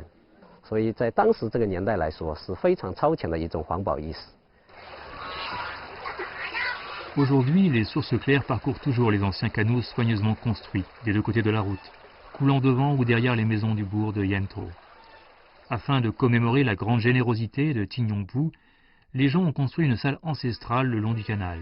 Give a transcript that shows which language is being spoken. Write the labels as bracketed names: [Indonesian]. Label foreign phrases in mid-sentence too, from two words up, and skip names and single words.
[Chinese] 所以在当时这个年代来说，是非常超前的一种环保意识。 [French] Aujourd'hui, les sources claires parcourent toujours les anciens canaux soigneusement construits des deux côtés de la route, coulant devant ou derrière les maisons du bourg de Yantou. Afin de commémorer la grande générosité de Tignonpou, les gens ont construit une salle ancestrale le long du canal.